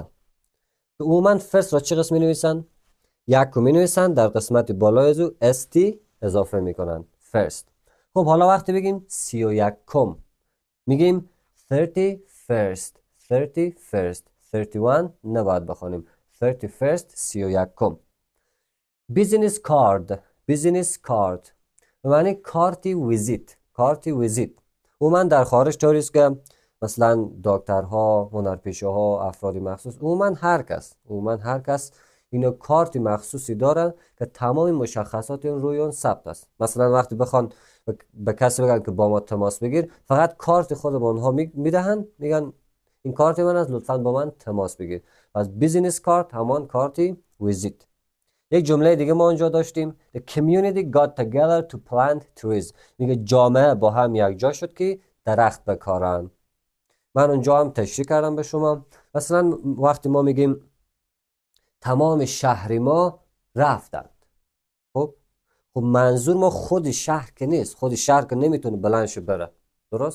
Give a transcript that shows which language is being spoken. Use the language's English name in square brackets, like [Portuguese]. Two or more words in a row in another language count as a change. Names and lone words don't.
[Persian] عموما first را چی قسم می نویسن؟ یک رو می نویسن در قسمت بالای از او st اضافه میکنن first. خب حالا وقتی بگیم 31 میگیم 31st 31 نباید بخونیم 31st 31 [English] business card [Persian] معنی کارتی ویزیت. عموما در خارج طوری است که مثلا دکترها، هنرپیشه‌ها، افراد مخصوص، عموما هر کس اینو کارتی مخصوصی داره که تمام مشخصات اون روی اون ثبت است. مثلا وقتی بخوان به کسی بگن که با ما تماس بگیر، فقط کارت خود به اونها میدهن، میگن این کارت من است، لطفاً با من تماس بگیر. پس [English] business card [Persian] همان کارتی ویزیت. یک جمله دیگه ما اونجا داشتیم [English] The community got together to plant trees. [Persian] میگه جامعه با هم یک جا شد که درخت بکارن. من اونجا هم تشریح کردم به شما. مثلا وقتی ما میگیم تمام شهری ما رفتند، خب منظور ما خود شهر که نیست، خود شهر که نمیتونه بلندش بره، درست؟